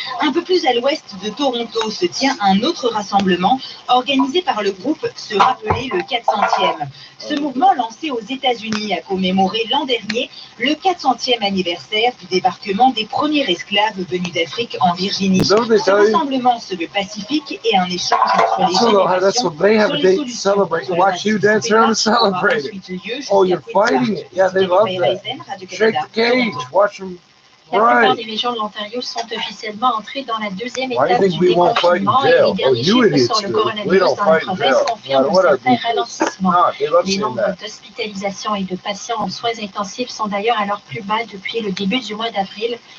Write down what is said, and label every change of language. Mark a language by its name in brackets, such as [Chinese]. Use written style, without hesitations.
[French] Un peu plus à l'ouest de Toronto se tient un autre rassemblement organisé par le groupe se rappeler le 400e. Ce mouvement lancé aux États-Unis a commémoré l'an dernier le 400e anniversaire du débarquement des premiers esclaves venus d'Afrique en Virginie. Ce rassemblement se veut pacifique et un échange entre les générations sur les solutions. [English] Watch you dance around and celebrate it. Oh, you're fighting it. Yeah, they love that. Shake the cage. Watch them. [French] La plupart des régions de l'Ontario sont officiellement entrées dans la deuxième étape du déconfinement et les derniers chiffres sur le coronavirus dans la province confirment un certain ralentissement. Les nombres d'hospitalisations et de patients en soins intensifs sont d'ailleurs à leur plus bas depuis le début du mois d'avril.